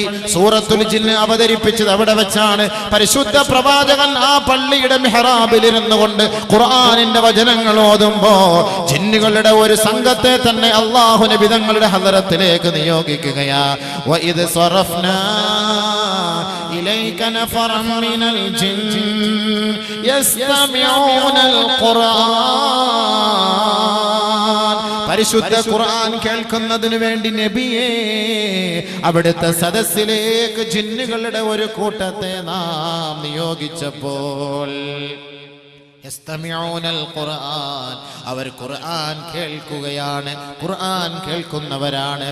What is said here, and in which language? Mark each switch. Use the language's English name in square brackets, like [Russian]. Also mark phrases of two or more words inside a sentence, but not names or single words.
[Malayalam] സൂറത്തുൽ ജിന്ന് അവതരിപ്പിച്ചത് അവിടെ വെച്ചാണ്. പരിശുദ്ധ പ്രവാചകൻ ആ പള്ളിയുടെ മിഹ്റാബിൽ ഇരുന്നു കൊണ്ട് ഖുർആനിന്റെ വചനങ്ങൾ ഓതുമ്പോ ജിന്നുകളുടെ ഒരു സംഘത്തെ തന്നെ അല്ലാഹു നബി തങ്ങളുടെ ഹദറത്തിലേക്ക് നിയോഗിക്കുകയാ. [Arabic] وإذ صرفنا إليك نفرا من الجن يستمعون القرآن [Malayalam] പരിശുദ്ധ ഖുർആൻ കേൾക്കുന്നതിന് വേണ്ടി നബിയെ അവിടുത്തെ സദസ്സിലേക്ക് ജിന്നുകളുടെ ഒരു കൂട്ടത്തെ നാം നിയോഗിച്ചപ്പോൾ അവർ ഖുർആൻ കേൾക്കുകയാണ്, ഖുർആൻ കേൾക്കുന്നവരാണ്.